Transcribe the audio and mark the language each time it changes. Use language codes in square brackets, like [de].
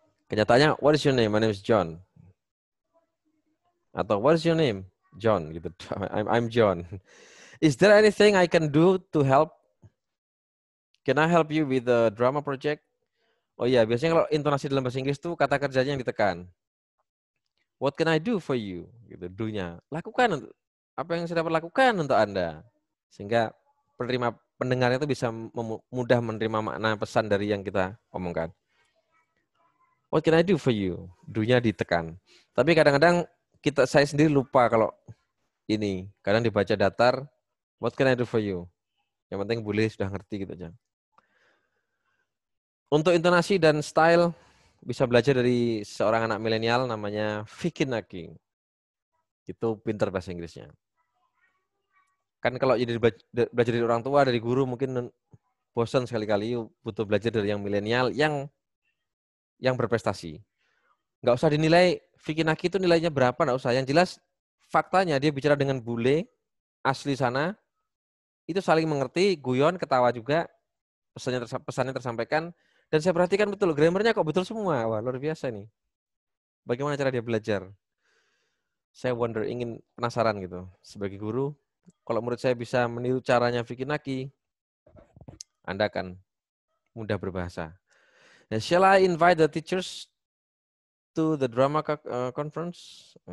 [id] Kenyataannya, [en] what is your name? My name is John. [id] Atau [en] what is your name? John. [id] Gitu. [en] I'm John. Is there anything I can do to help? Can I help you with the drama project? [id] Oh iya, biasanya kalau intonasi dalam bahasa Inggris tuh kata kerjanya yang ditekan. [en] What can I do for you? [id] Gitu, do-nya. Lakukan apa yang saya dapat lakukan untuk Anda. Sehingga pendengarnya itu bisa mudah menerima makna pesan dari yang kita omongkan. [en] What can I do for you? [id] Do-nya ditekan. Tapi kadang-kadang saya sendiri lupa kalau ini. Kadang dibaca datar, [en] what can I do for you? [id] Yang penting boleh sudah ngerti gitu aja. Untuk intonasi dan style bisa belajar dari seorang anak milenial namanya Vicky Naki. Itu pintar bahasa Inggrisnya. Kan kalau jadi belajar dari orang tua, dari guru mungkin bosan sekali-kali, butuh belajar dari yang milenial yang berprestasi. Nggak usah dinilai Vicky Naki itu nilainya berapa, nggak usah. Yang jelas faktanya dia bicara dengan bule asli sana, itu saling mengerti, guyon, ketawa juga, pesannya tersampaikan. Dan saya perhatikan betul, grammarnya kok betul semua. Wah, luar biasa nih. Bagaimana cara dia belajar? Saya ingin penasaran gitu. Sebagai guru, kalau murid saya bisa meniru caranya Vicky Naki, Anda akan mudah berbahasa. Nah, [en] shall I invite the teachers to the drama conference?